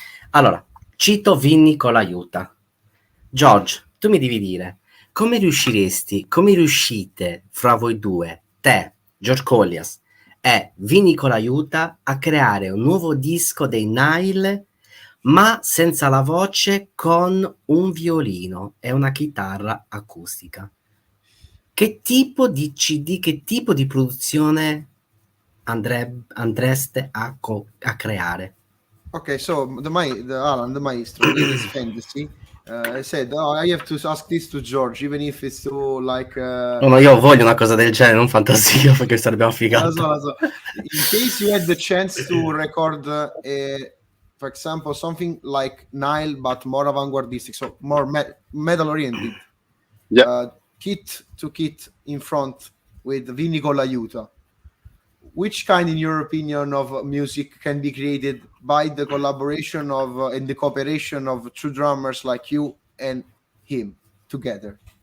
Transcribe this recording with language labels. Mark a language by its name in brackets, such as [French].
[Italian] Allora, cito Vinny con l'aiuta. George, tu mi devi dire, come riuscite fra voi due, te, George Kollias e Vinny con l'aiuta, a creare un nuovo disco dei Nile, ma senza la voce, con un violino e una chitarra acustica? Che tipo di CD, che tipo di produzione andreste a creare? [English] Okay, so Alan, the maestro, in his fantasy, said, "Oh, I have to ask this to George, even if it's too like." [Italian] No, io voglio una cosa del genere, non fantasia, perché sarebbe affigato. Lo so. [English] In case you had the chance to record, for example, something like Nile, but more avant-gardistic, so more metal oriented. Yeah. Kit to kit in front with Vinny con l'aiuta. Which kind, in your opinion, of music can be created by the collaboration of and the cooperation of two drummers like you and him together?